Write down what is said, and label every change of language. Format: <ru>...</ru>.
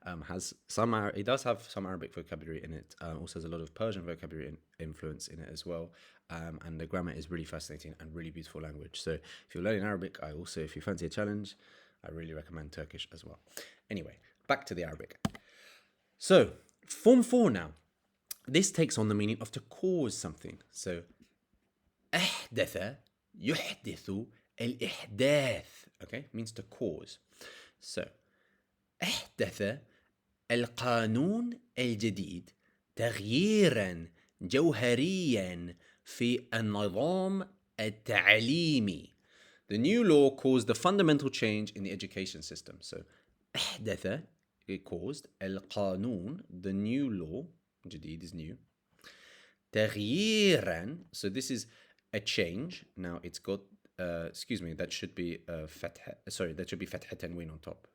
<en>It does have some Arabic vocabulary in it. Also has a lot of Persian vocabulary influence in it as well. And the grammar is really fascinating and really beautiful language. So if you're learning Arabic, if you fancy a challenge, I really recommend Turkish as well. Anyway, back to the Arabic. So form 4 now. This takes on the meaning of to cause something. So أحدث يحدث الإحداث. Okay, means to cause. So</en> <ar>أحدث القانون الجديد تغييرا جوهريا في النظام التعليمي.</ar> <en>The new law caused the fundamental change in the education system. So أحدث, it caused القانون, the new law, جديد is new. تغييرا, so this is a change. Now it's got, excuse me, that should be that should be فتحة تنوين on top.</en>